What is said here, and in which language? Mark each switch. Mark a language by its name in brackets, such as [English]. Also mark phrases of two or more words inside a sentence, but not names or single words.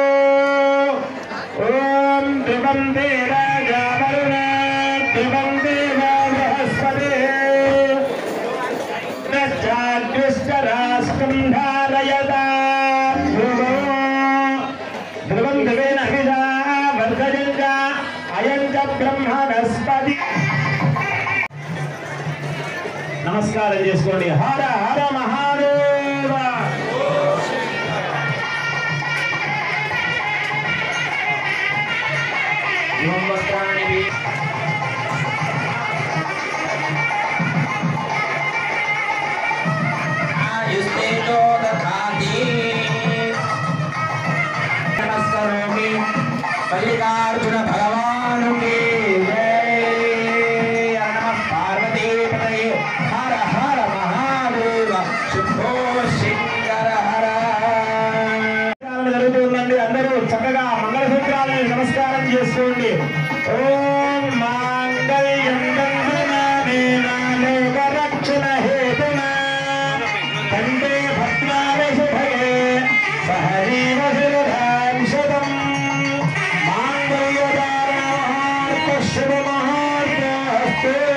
[Sanskrit] ओम ध्रुवं देवाजा वरुण ध्रुवं देवा बृहस्पतिः नश्चाद्युष्टराष्ट्रं धारयता ध्रुवं ध्रुवेन अभिजा वर्धयन्त अयं च ब्रह्मणस्पति। [Telugu] नमस्कार చేసుకోండి। [Sanskrit] హర హర మహాదేవ। నమస్కారాన్ని ఆయుస్తేజో దధాతి నమస్కారామి మల్లికార్జున భగవాన్ [Hindi] की जय। [Sanskrit] नमः पार्वती पतये हर हर महादेव శంభో శంకర హర। [Telugu] జరుగుతుందండి। అందరూ చక్కగా మంగళసూత్రాలను నమస్కారం చేసుకోండి। [Sanskrit] ఓం మాంగళ్యం దండనానేన లోకరక్షణ హేతునా కంఠే భద్రాయ శుభగే సహజీవ శిరధాం శతం మాంగళ్యదారణ శుభ మహోర్తస్తు।